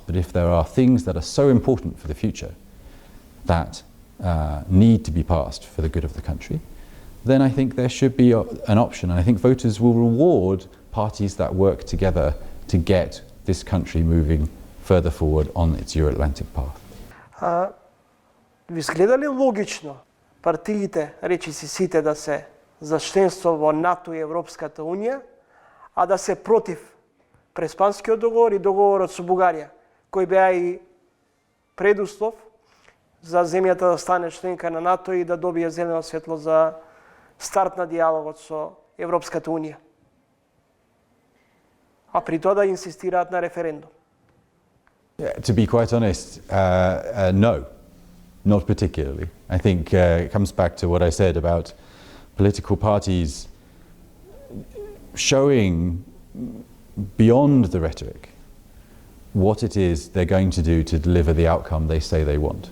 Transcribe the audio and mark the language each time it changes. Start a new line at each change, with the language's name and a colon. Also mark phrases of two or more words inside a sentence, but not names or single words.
English: But if there are things that are so important for the future that need to be passed for the good of the country, then I think there should be an option. And I think voters will reward parties that work together to get this country moving further forward on its Euro-Atlantic path.
Macedonian: Ви изгледа ли логично партиите, речиси сите, да се за членство во НАТО и Европската Унија, а да се против Преспанскиот договор и договорот со Бугарија, кој беа и предуслов за земјата да стане членка на НАТО и да добие зелено светло за старт на диалогот со Европската Унија, а при тоа да инсистираат на референдум?
English: To be quite honest, no, not particularly. I think it comes back to what I said about political parties showing beyond the rhetoric what it is they're going to do to deliver the outcome they say they want.